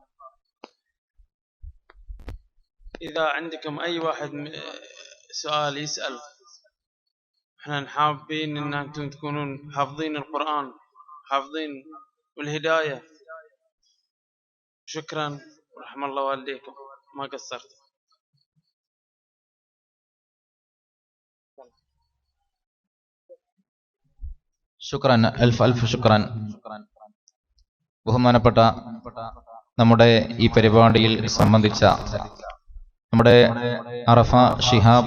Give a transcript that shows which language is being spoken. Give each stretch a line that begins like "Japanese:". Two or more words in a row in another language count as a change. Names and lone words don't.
Arabic: إذا عندكم أي واحد سؤال يسأل، احنا حابين ان انتم تكونون حافظين القرآن، حافظين والهداية. شكرا ورحم الله والديكم، ما قصرت. شكرا، ألف شكر.
Malayalam: ബഹുമാനപ്പെട്ട നമ്മുടെ ഈ പരിപാടിയിൽ സംബന്ധിച്ച നമ്മുടെ അറഫ ഷിഹാബ്